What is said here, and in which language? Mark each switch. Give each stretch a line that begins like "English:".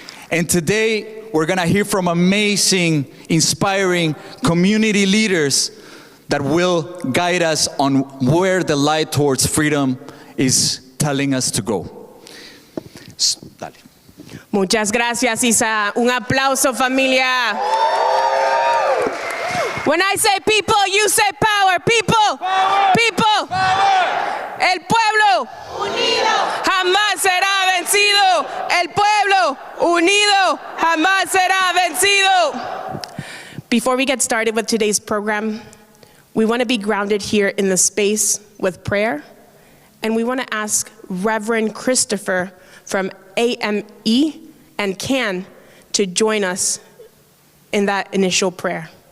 English: And today we're going to hear from amazing, inspiring community leaders that will guide us on where the light towards freedom is telling us to go.
Spanish: Dale. Muchas gracias, Isa. Un aplauso, familia.
English: When I say people, you say power. People. Power. People. Power.
Spanish: El pueblo unido jamás será vencido. El pueblo unido jamás será vencido.
English: Before we get started with today's program, we want to be grounded here in the space with prayer. And we want to ask Reverend Christopher from AME and CAN to join us in that initial prayer.